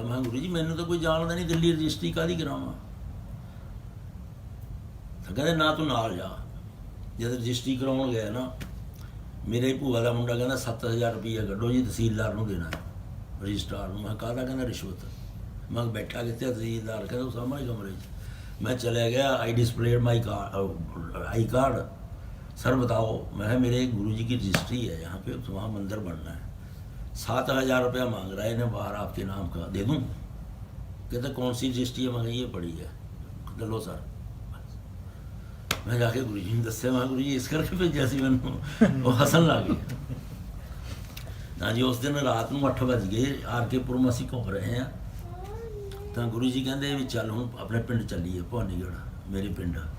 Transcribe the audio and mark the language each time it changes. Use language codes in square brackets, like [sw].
[pa] ਮੈਂ ਗੁਰੂ ਜੀ ਮੈਨੂੰ ਤਾਂ ਕੋਈ ਜਾਣਦਾ ਨਹੀਂ, ਦਿੱਲੀ ਰਜਿਸਟਰੀ ਕਾਹਦੀ ਕਰਾਵਾਂ? ਤਾਂ ਕਹਿੰਦੇ ਨਾ ਤੂੰ ਨਾਲ ਜਾ। ਜਦ ਰਜਿਸਟਰੀ ਕਰਾਉਣ ਗਿਆ ਨਾ, ਮੇਰੇ ਭੂਆ ਦਾ ਮੁੰਡਾ ਕਹਿੰਦਾ 7,000 ਰੁਪਈਆ ਕੱਢੋ ਜੀ, ਤਹਿਸੀਲਦਾਰ ਨੂੰ ਦੇਣਾ, ਰਜਿਸਟਰਾਰ ਨੂੰ। ਮੈਂ ਕਾਹਦਾ? ਕਹਿੰਦਾ ਰਿਸ਼ਵਤ। ਮੈਂ ਬੈਠਾ ਕਿੱਥੇ? ਤਹਿਸੀਲਦਾਰ ਕਹਿੰਦਾ ਉਹ ਸਾਹਮਣੇ ਕਮਰੇ 'ਚ। [hi] मैं चले गया, [en] I displayed my I card. [hi] Sir बताओ, मैं है मेरे गुरु जी की रजिस्ट्री है यहाँ पे, तो वहाँ मंदिर बनना है, 7,000 रुपया मांग रहा है इन्हें बाहर आपके नाम का, दे दूँ? कहते कौन सी रजिस्ट्री है? मैं ये पड़ी है। लो सर। [pa] ਮੈਂ ਜਾ ਕੇ ਗੁਰੂ ਜੀ ਨੂੰ ਦੱਸਿਆ, ਮੈਂ ਗੁਰੂ ਜੀ ਇਸ ਕਰਕੇ ਭੇਜਿਆ ਸੀ ਮੈਨੂੰ। ਉਹ ਹੱਸਣ ਲੱਗ ਗਏ। ਨਾ ਜੀ ਉਸ ਦਿਨ ਰਾਤ ਨੂੰ 8 ਵੱਜ ਗਏ, ਆਰ ਕੇ ਪੁਰਮ ਅਸੀਂ ਘੁੰਮ ਰਹੇ ਹਾਂ, ਤਾਂ ਗੁਰੂ ਜੀ ਕਹਿੰਦੇ ਵੀ ਚੱਲ ਹੁਣ ਆਪਣੇ ਪਿੰਡ ਚੱਲੀਏ, ਭਵਾਨੀਗੜ੍ਹ ਮੇਰੇ ਪਿੰਡ।